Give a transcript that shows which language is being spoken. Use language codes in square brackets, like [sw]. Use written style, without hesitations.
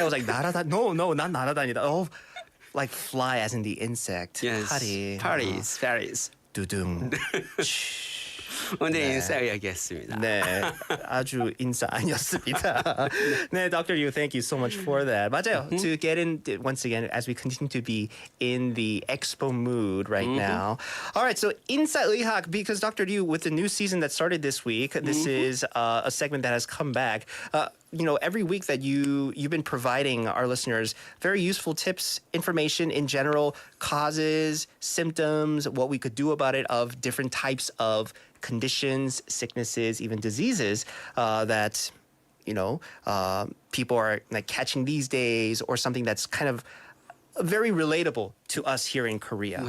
[en] I was like [ko] 날아다. [en] No, not [ko] 날아다니다. [en] Oh, like fly as in the insect. Yes. Paris. [ko] 두둥. 오늘 인싸 이야기했습니다. 네, 아주 인싸 아니었습니다. 네, Dr. [en] Yu, thank you so much for that. [ko] 맞아요. [en] To get in once again as we continue to be in the expo mood right now. All right, so 인싸의학, because Dr. Yu, with the new season that started this week, this is a segment that has come back. You know, every week that you've been providing our listeners very useful tips, information in general, causes, symptoms, what we could do about it of different types of conditions, sicknesses, even diseases that, you know, people are like catching these days, or something that's kind of very relatable to us here in Korea.